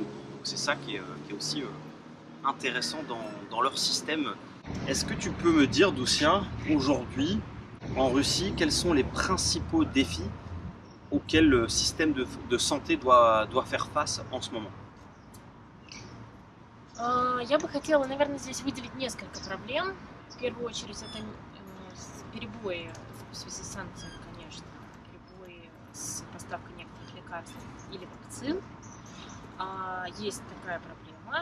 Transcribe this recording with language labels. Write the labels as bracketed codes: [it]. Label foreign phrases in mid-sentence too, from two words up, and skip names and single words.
[fr] Donc c'est ça qui est aussi intéressant dans leur système. Est-ce que tu peux me dire, Doucia, aujourd'hui, en Russie, quels sont les principaux défis auxquels le système de santé doit faire face en ce moment? [ru] Я бы хотела, наверное, здесь выделить несколько проблем. В первую очередь, это перебои в связи с санкциями, конечно, перебои с поставкой некоторых лекарств или вакцин. Есть такая проблема.